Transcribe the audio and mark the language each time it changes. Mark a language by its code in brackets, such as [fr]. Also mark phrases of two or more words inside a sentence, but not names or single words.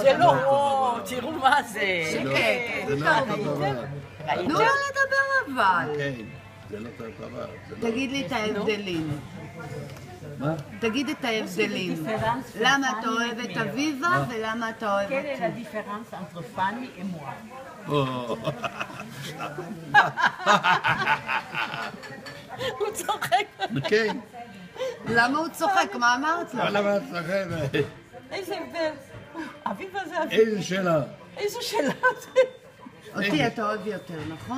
[he] זה לא, תראו מה זה. זה לא אותו דבר. תנו לו לדבר אבל. כן, זה לא אותו דבר. תגיד לי את ההבדלים. מה? תגיד את ההבדלים. למה אתה אוהב את אביבה ולמה אתה אוהב [fr] Quelle est [he] אותי? [fr] la différence entre Fanny et moi? [he] הוא צוחק. כן. למה הוא צוחק? מה אמרת לו? למה את צוחקת? איזה הבדל. אביבה זה אביבה. איזה שאלה? איזו שאלה זה. אותי אתה אוהב יותר, נכון?